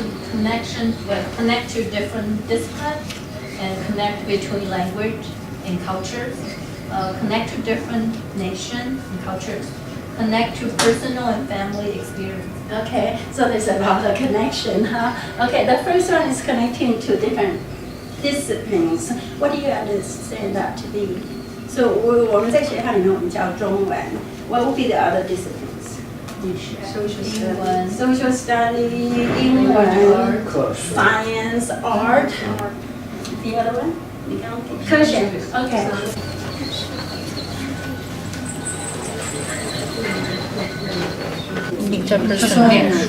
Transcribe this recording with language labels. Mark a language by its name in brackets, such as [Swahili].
[English] Connection, connect to different disciplines and connect between language and cultures, connect to different nations and cultures, connect to personal and family experience. Okay, so there's a lot of connection, huh? Okay, the first one is connecting to different disciplines. What do you understand that to be? [Chinese] So 我们在学校里面我们教中文. [English] What would be the other disciplines? Social study, 英文, science, art. The other one? [Chinese] 你刚刚科学.Okay.